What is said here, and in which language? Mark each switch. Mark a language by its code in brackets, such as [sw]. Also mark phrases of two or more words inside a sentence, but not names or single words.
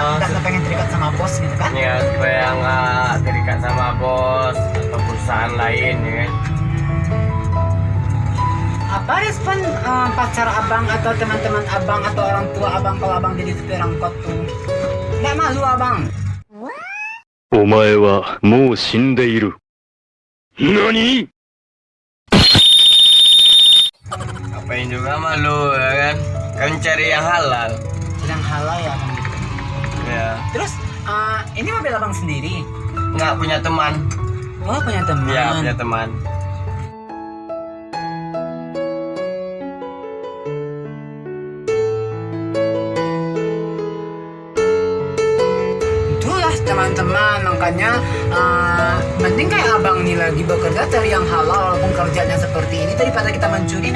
[id] Tak pengen terikat sama bos gitu kan? Ya supaya nggak terikat sama bos atau perusahaan lain ya kan. Apa respon pacar abang atau teman-teman abang atau orang tua abang kalau abang jadi supir angkot tuh? Nggak malu abang? [ja] お前はもう死んでいる。何? [id] Ngapain juga malu ya kan? Kan cari yang halal. Yang halal ya abang gitu. Ya. Terus ini mobil abang sendiri? Nggak punya teman. Oh, punya teman. Ya, punya teman. Itulah teman-teman, makanya mending kayak abang nih lagi bekerja cari yang halal walaupun kerjanya seperti ini daripada kita mencuri.